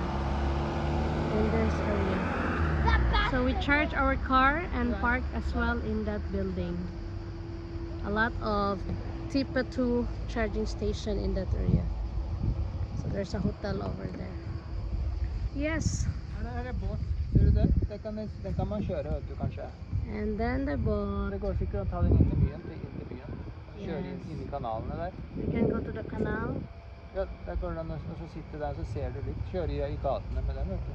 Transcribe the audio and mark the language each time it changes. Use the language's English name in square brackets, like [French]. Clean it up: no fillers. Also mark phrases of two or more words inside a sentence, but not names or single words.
[English] In this area. So we charge our car and park as well in that building. A lot of Tipa 2 charging station in that area. So there's a hotel over there. Yes. [Norwegian] Her er båt. Ser du det? Den kan man kjøre, vet du, kanskje. [English] And then the boat. [Norwegian] Det går sikkert å ta den inn i byen. Kjøre inn i kanalene der. [English] We can go to the canal. [Norwegian] Ja, der går det an å sitte der, så ser du litt. Kjøre i gatene med den, vet du.